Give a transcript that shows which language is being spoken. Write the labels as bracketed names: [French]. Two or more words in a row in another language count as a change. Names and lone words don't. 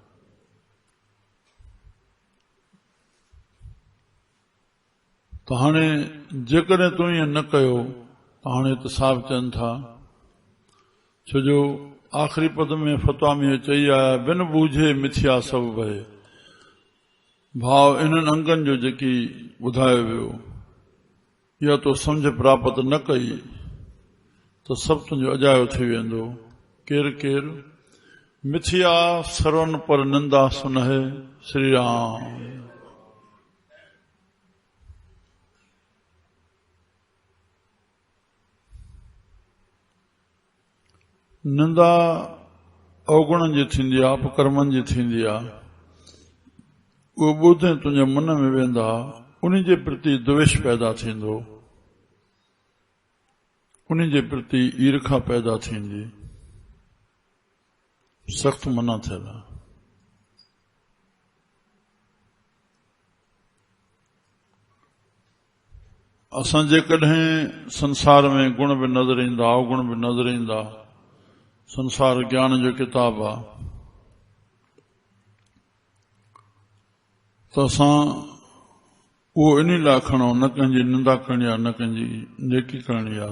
[Sindhi] त हाणे जेकॾहिं तूं ईअं न कयो त हाणे त साहिब चवनि था, छो जो आख़िरी पद में फतवा में चई आया, [Punjabi] ਬਿਨੁ ਬੂਝੇ ਮਿਥਿਆ ਸਭੁ ਭਏ। [Sindhi] भाव इन्हनि अंगनि जो जेकी ॿुधायो वियो, इहा तो सम्झ प्राप्त न कई त सभु तुंहिंजो अजायो थी वेंदो। [Punjabi] ਕੇਰੁ ਕੇਰੁ ਮਿਥਿਆ ਸ੍ਰਵਨ ਪਰ ਨਿੰਦਾ ਸੁਨਹਿ। [Sindhi] श्री राम। निंदा अवगुणनि जी थींदी आहे, अपकर्मनि जी थींदी आहे। उहो ॿुधे तुंहिंजे मन में वेंदा, उन जे प्रति द्वेष पैदा थींदो, उन जे प्रति ईर्खा पैदा थींदी। सख्त मना थियल आहे। असां जेकॾहिं संसार में गुण बि नज़र ईंदा, अवगुण बि नज़र ईंदा, संसार ज्ञान जो किताब आहे, त असां उहो इन लाइ खणो, न कंहिंजी निंदा करणी आहे, न कंहिंजी नेकी करणी आहे।